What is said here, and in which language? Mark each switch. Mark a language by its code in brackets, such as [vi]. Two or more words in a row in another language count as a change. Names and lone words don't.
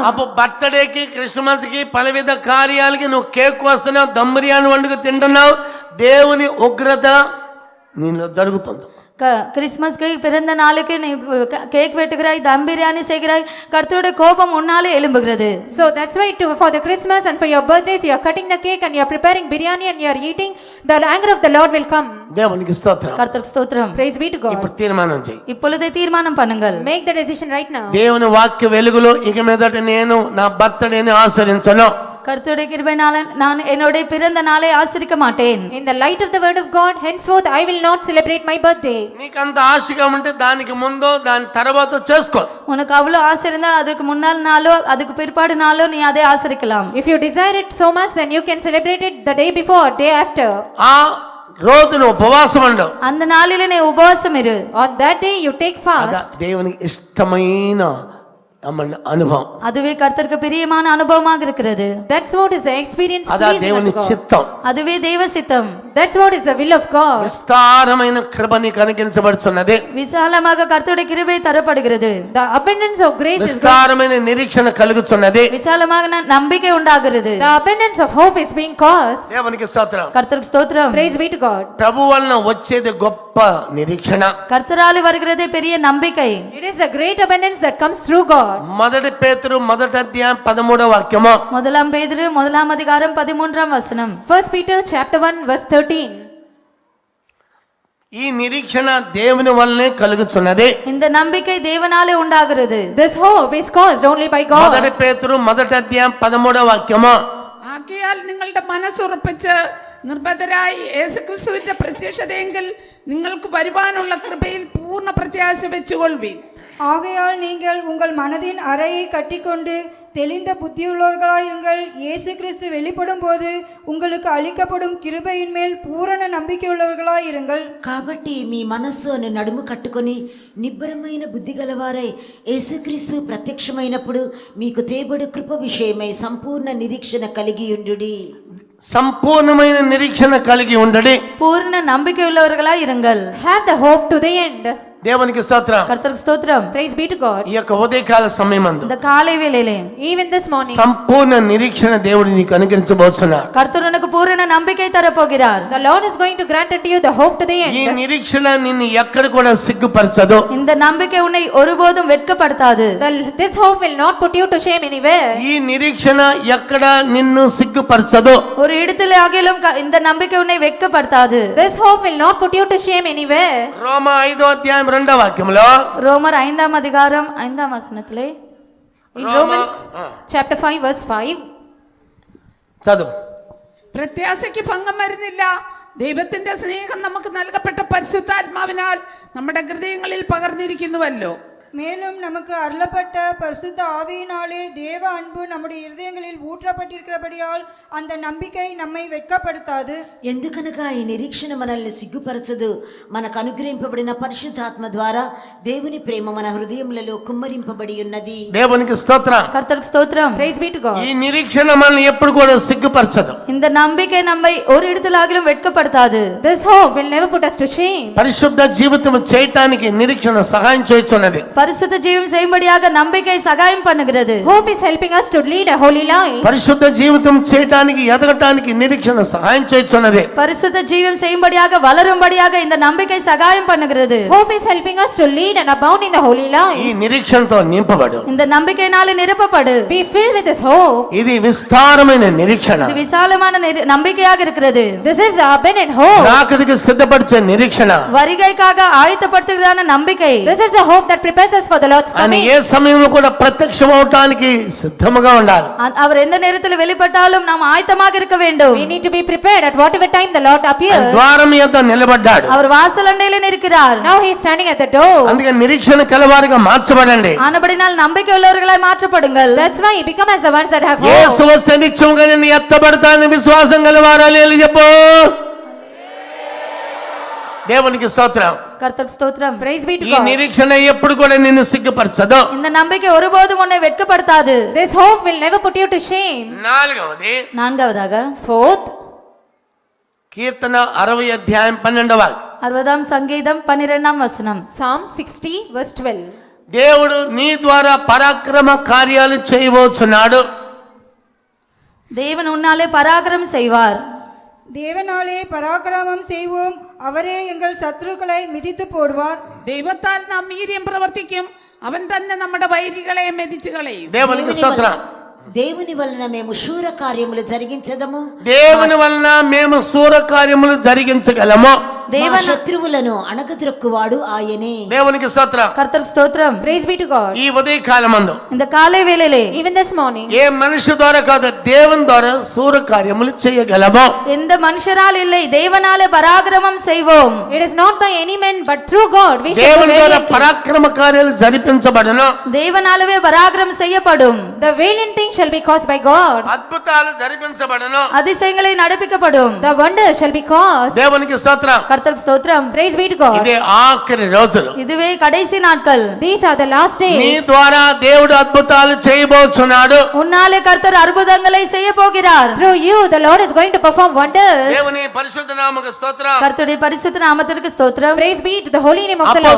[te] అప్పుడు బర్త్డేకి క్రిస్మస్ కి పలవిధ కార్యాలకి నువ్వు కేక్ వస్తున్నావు, దమ్ బిర్యానీ వండుకు తింటున్నావు, దేవుని ఉగ్రత నీలో జరుగుతుంది. [ta] கிறிஸ்மஸ்க்கு பிறந்த நாளுக்கு நீ கேக் வெட்டுகிறாய், தம் பிரியாணி செய்கிறாய், கர்த்தருடைய கோபம் உன்னாலே எழும்புகிறது. [en] So that's why for the Christmas and for your birthdays you are cutting the cake and you are preparing biryani and you are eating, the anger of the Lord will come. [te] దేవునికి స్తోత్రం. [ta] கர்த்தருக்கு ஸ்தோத்திரம். [en] Praise be to God. [te] ఇప్పుడు తీర్మానం చేయి. [ta] இப்பொழுதே தீர்மானம் பண்ணுங்கள். [en] Make the decision right now. [te] దేవుని వాక్య వెలుగులో ఇక మీదట నేను నా బర్త్డేని ఆచరించను. [ta] கர்த்தருடைய கிருபையினால நான் என்னுடைய பிறந்த நாளை ஆசரிக்க மாட்டேன். [en] In the light of the word of God, henceforth I will not celebrate my birthday. [te] నీకంత ఆశగా ఉంటే దానికి ముందో దాని తర్వాత చేసుకో. [ta] உனக்கு அவ்வளவு ஆசை இருந்தால் அதுக்கு முன்னாள் நாளோ அதுக்கு பிற்பாடு நாளோ நீ அதை ஆசரிக்கலாம். [en] If you desire it so much, then you can celebrate it the day before or day after. [te] ఆ రోజును ఉపవాసం ఉండు. [ta] அந்த நாளிலே நீ உபவாசம் இரு. [en] On that day you take [te] అదా [en] fast. [te] దేవునికి ఇష్టమైన అనుభవం. [ta] அதுவே கர்த்தருக்கு பிரியமான அனுபவமாக இருக்கிறது. [en] That's what is the experience [te] అదా [en] pleasing [te] దేవుని [en] unto God. [te] చిత్తం. [ta] அதுவே தேவ சித்தம். [en] That's what is the will of God. [te] విస్తారమైన కృప నీకు అనుగ్రహించబడుచున్నది. [ta] விசாலமாக கர்த்தருடைய கிருபை தரப்படுகிறது. [en] The abundance of grace is God. [te] విస్తారమైన నిరీక్షణ కలుగుచున్నది. [ta] விசாலமாக நம்பிக்கை உண்டாகிறது. [en] The abundance of hope is being caused. [te] దేవునికి స్తోత్రం. [ta] கர்த்தருக்கு ஸ்தோத்திரம். [en] Praise be to God. [te] ప్రభు వలన వచ్చేది గొప్ప నిరీక్షణ. [ta] கர்த்தராலே வருகிறதே பெரிய நம்பிக்கை. [en] It is a great abundance that comes through God. [te] మొదటి పేతురు మొదటి అధ్యాయం 13వ వాక్యము. [ta] முதலாம் பேதுரு முதலாம் அதிகாரம் 13ஆம் வசனம். [en] 1 Peter chapter 1 verse 13. [te] ఈ నిరీక్షణ దేవుని వల్లనే కలుగుచున్నది. [ta] இந்த நம்பிக்கை தேவனாலே உண்டாகிறது. [en] This hope is caused only by [te] మొదటి [en] God. [te] పేతురు మొదటి అధ్యాయం 13వ వాక్యము. [ml] ആകയാൽ നിങ്ങളുടെ മനസ്സുറപ്പിച്ച് നിർബന്ധരായി യേശുക്രിസ്തുവിന്റെ പ്രത്യക്ഷതയെങ്കിൽ നിങ്ങൾക്ക് വരുവാനുള്ള കൃപയിൽ പൂർണ്ണ പ്രത്യാശ വെച്ചുകൊള്ളുവീൻ. [ta] ஆகையால் நீங்கள் உங்கள் மனதின் அறையை கட்டிக்கொண்டு தெளிந்த புத்தியுள்ளவர்களாயிருங்கள். இயேசு கிறிஸ்து வெளிப்படும் போது உங்களுக்கு அளிக்கப்படும் கிருபையின் மேல் பூரண நம்பிக்கையுள்ளவர்களாயிருங்கள். [te] కాబట్టి మీ మనస్సు అనే నడుము కట్టుకొని నిబ్బరమైన బుద్ధి గలవారై యేసుక్రీస్తు ప్రత్యక్షమైనప్పుడు మీకు తేబడు కృప విషయమై సంపూర్ణ నిరీక్షణ కలిగి ఉండుడి. సంపూర్ణమైన నిరీక్షణ కలిగి ఉండడి. [ta] பூர்ண நம்பிக்கை உள்ளவர்களாய் இருங்கள். [en] Have the hope to the end. [te] దేవునికి స్తోత్రం. [ta] கர்த்தருக்கு ஸ்தோத்திரம். [en] Praise be to God. [te] ఈ యొక్క ఉదయకాల సమయమందు [ta] இந்த காலை வேளையிலே [en] Even this morning, [te] సంపూర్ణ నిరీక్షణ దేవుడు నీకు అనుగ్రహించబోతున్నాడు. [ta] கர்த்தர் உனக்கு பூரண நம்பிக்கை தரப்போகிறார். [en] the Lord is going to grant unto you the hope to the [te] ఈ [en] end. [te] నిరీక్షణ నిన్ను ఎక్కడ కూడా సిగ్గుపరచదు. [ta] இந்த நம்பிக்கை உன்னை ஒருபோதும் வெட்கப்படுத்தாது. [en] This hope will not put you to shame anywhere. [te] ఈ నిరీక్షణ ఎక్కడ నిన్ను సిగ్గుపరచదు. [ta] ஒரு இடத்துல ஆகிலும் இந்த நம்பிக்கை உன்னை வெட்கப்படுத்தாது. [en] This hope will not put you to shame anywhere. [te] రోమా 5వ అధ్యాయం 2వ వాక్యంలో [ta] ரோமர் 5ஆம் அதிகாரம் 5ஆம் வசனத்திலே [en] In Romans chapter 5 verse 5. [te] చదువు. [ml] പ്രത്യാശയ്ക്ക് ഭംഗം വരുന്നില്ല. ദൈവത്തിന്റെ സ്നേഹം നമുക്ക് നൽകപ്പെട്ട പരിശുദ്ധാത്മാവിനാൽ നമ്മുടെ ഹൃദയങ്ങളിൽ പകർന്നിരിക്കുന്നുവല്ലോ. [ta] மேலும் நமக்கு அருளப்பட்ட பரிசுத்த ஆவியினாலே தேவ அன்பு நம்முடைய இருதயங்களில் ஊற்றப்பட்டிருக்கிறபடியால் அந்த நம்பிக்கை நம்மை వెట్కపడతాது. [te] ఎందుకనగా ఈ నిరీక్షణ మనల్ని సిగ్గుపరచదు. మనకు అనుగ్రహింపబడిన పరిశుద్ధాత్మ ద్వారా దేవుని ప్రేమ మన హృదయములలో కుమ్మరింపబడి ఉన్నది. దేవునికి స్తోత్రం. [ta] கர்த்தருக்கு ஸ்தோத்திரம். [en] Praise be to God. [te] ఈ నిరీక్షణ మనల్ని ఎప్పుడు కూడా సిగ్గుపరచదు. [ta] இந்த நம்பிக்கை நம்மை ஒரு இடத்துல ஆகிலும் வெட்கப்படுத்தாது. [en] This hope will never put us to shame. [te] పరిశుద్ధ జీవితం చేయటానికి నిరీక్షణ సహాయం చేస్తున్నది. [ta] பரிசுத்த ஜீவன் செய்யும்படியாக நம்பிக்கை சகாயம் பண்ணுகிறது. [en] Hope is helping us to lead a holy life. [te] పరిశుద్ధ జీవితం చేయటానికి ఎదగటానికి నిరీక్షణ సహాయం చేస్తున్నది. [ta] பரிசுத்த ஜீவன் செய்யும்படியாக வளரும்படியாக இந்த நம்பிக்கை சகாயம் பண்ணுகிறது. [en] Hope is helping us to lead and abound in the holy [te] ఈ [en] life. [te] నిరీక్షణతో నింపబడు. [ta] இந்த நம்பிக்கையினால நிரப்பப்படு. [en] Be filled with this hope. [te] ఇది విస్తారమైన నిరీక్షణ. [ta] இது விசாலமான நம்பிக்கையாக இருக்கிறது. [en] This is the abundant hope. [te] రాకడికి సిద్ధపరిచే నిరీక్షణ. [ta] வருகைக்காக ஆயத்தப்படுத்துகிறதான நம்பிக்கை. [en] This is the hope that prepares us for the Lord's [te] ఆయన [en] coming. [te] ఏ సమయంలో కూడా ప్రత్యక్షమవటానికి సిద్ధముగా ఉండాలి. [ta] அவர் எந்த நேரத்தில் வெளிப்பட்டாலும் நாம் ஆயத்தமாக இருக்க வேண்டும். [en] We need to be prepared at whatever time the Lord [te] ఆయన [en] appears. [te] ద్వారం యొద్ద నిలబడ్డాడు. [ta] அவர் వాసలండైలో இருக்கிறார். [en] Now he is standing at the door. [te] అందుకే నిరీక్షణ కలవారిగా మార్చబడండి. [ta] ஆனபடினால் நம்பிக்கை உள்ளவர்களாய் மாற்றப்படுங்கள். [en] That's why you become as the ones that have [te] యేసు [en] hope. [te] వస్తే నిత్యముగా నిన్ను ఎత్తబడతానని విశ్వాసం కలవారాలి చెప్పు. దేవునికి స్తోత్రం. [ta] கர்த்தருக்கு ஸ்தோத்திரம். [en] Praise be to [te] ఈ [en] God. [te] నిరీక్షణ ఎప్పుడు కూడా నిన్ను సిగ్గుపరచదు. [ta] இந்த நம்பிக்கை ஒருபோதும் உன்னை வெட்கப்படுத்தாது. [en] This hope will never put you to shame. [te] నాలుగవది [ta] நான்காவதாக [en] Fourth, [te] కీర్తన 60 అధ్యాయం 12వ [ta] 60ஆம் சங்கீதம் 12ஆம் வசனம். [en] Psalm 60 verse 12. [te] దేవుడు నీ ద్వారా పరాక్రమ కార్యాలు చేయబోచున్నాడు. [ta] தேவன் உன்னாலே பராக்கிரமம் செய்வார். தேவனாலே பராக்கிரமம் செய்வோம். அவரே எங்கள் சத்துருக்களை மிதித்து போடுவார். [ml] ദൈവത്താൽ നാം വീര്യം പ്രവർത്തിക്കും. അവൻ തന്നെ നമ്മുടെ വൈരികളെ മെതിച്ചു കളയും. [te] దేవునికి స్తోత్రం. దేవుని వలన మేము శూర కార్యములు జరిగించదము. దేవుని వలన మేము సూర కార్యములు జరిగించగలము. మా దేవన శత్రువులను అణగద్రొక్కువాడు ఆయనే. దేవునికి స్తోత్రం. [ta] கர்த்தருக்கு ஸ்தோத்திரம். [en] Praise be to God. [te] ఈ ఉదయ కాలమందు [ta] இந்த காலை வேளையிலே [en] Even this morning, [te] ఏ మనిషి ద్వారా కాదు, దేవుని ద్వారా సూర కార్యములు చేయగలము. [ta] எந்த மனுஷரால் இல்லை, தேவனாலே பராக்கிரமம் செய்வோம். [en] it is not by any man but through God we shall do [te] దేవుని ద్వారా [en] valiant things. [te] పరాక్రమ కార్యాలు జరిపించబడును. [ta] தேவனாலவே பராக்கிரமம் செய்யப்படும். [en] The valiant thing shall be caused by God. [te] అద్భుతాలు జరిపించబడును. [ta] அதிசயங்களை நடப்பிக்கப்படும். [en] The wonder shall be caused. [te] దేవునికి స్తోత్రం. [ta] கர்த்தருக்கு ஸ்தோத்திரம். [en] Praise be to God. [te] ఇదే ఆఖరి రోజులు. [ta] இதுவே கடைசி நாட்கள். [en] These are the last [te] నీ [en] days. [te] ద్వారా దేవుడు అద్భుతాలు చేయబోచున్నాడు. [ta] உன்னாலே கர்த்தர் அற்புதங்களை செய்ய போகிறார். [en] Through you the Lord is going to perform wonders. [te] దేవుని పరిశుద్ధ నామముకు స్తోత్రం. [ta] கர்த்தருடைய பரிசுத்த நாமத்திற்கு ஸ்தோத்திரம். [en] Praise be to the holy name of the Lord.